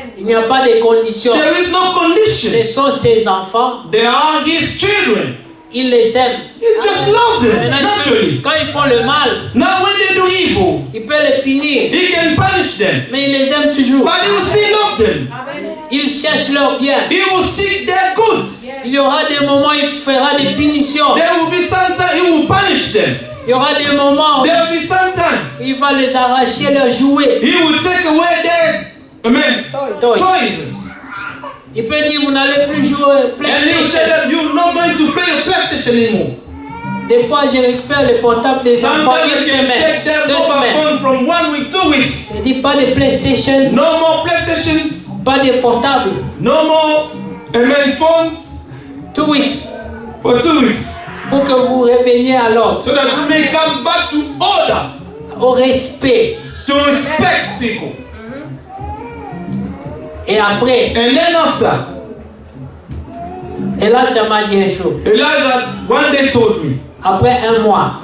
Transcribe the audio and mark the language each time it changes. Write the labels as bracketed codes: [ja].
[fr] il n'y a pas de conditions. [en] there is no condition. [fr] Ce sont ses enfants, [en] They are his children. [fr] il les aime. [en] He just loved them [fr] Maintenant, [en] naturally. [fr] quand ils font le mal, [en] Now when they do evil, [fr] il peut les punir, [en] he can punish them, [fr] mais il les aime toujours. [en] but he will still love them. Amen. [fr] Il cherche leur bien. [en] He will seek their goods. [fr] Il y aura des moments où il fera des punitions. [en] There will be sometimes he will punish them. [fr] Il y aura des moments où [en] There will be sometimes [fr] il va les arracher leurs jouets. [en] he will take away their Toys. toys. [fr] Il peut dire vous n'allez plus jouer [en] And he will say [fr] PlayStation. [en] that you're not going to play your PlayStation anymore. [fr] Des fois, je récupère les portables des enfants [en] Sometimes [fr] une [en] you can [fr] semaine, [en] take their [fr] 2 [en] mobile [fr] semaines. [en] phone from 1 week, 2 weeks. [fr] Je dis pas de PlayStation, [en] No more PlayStations, [fr] pas de portables. [en] no more phones 2 weeks for 2 weeks. [fr] pour que vous reveniez à l'ordre, [en] So that you may come back to order, [fr] au respect. [en] to respect people. [fr] Et après, [en] And then after, [fr] Elijah m'a dit un jour, [en] Elijah one day told me, [fr] après un mois,